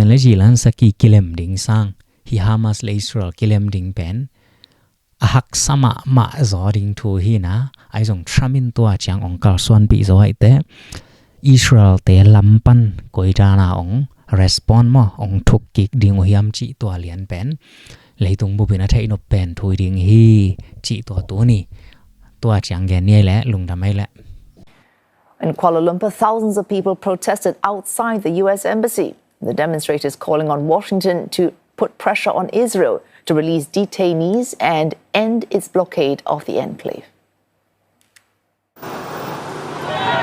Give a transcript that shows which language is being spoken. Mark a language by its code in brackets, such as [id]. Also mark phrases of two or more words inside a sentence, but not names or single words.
[ctd] le Zelensky kilem ding sang hi Hamas le Israel kilem ding pen ahak sama ma zo ding thu hi na ai zong tramin to chang ong kal swan pi zo ai te Israel te lampan koita na ong respond mo ong thuk kik ding hiam chi to lian pen leitung bu bina thai no pen thui ding hi chi to ni to chang gen ni le lungdam ai le. [en] In Kuala Lumpur, thousands of people protested outside the US embassy. The demonstrators calling on Washington to put pressure on Israel to release detainees and end its blockade of the enclave.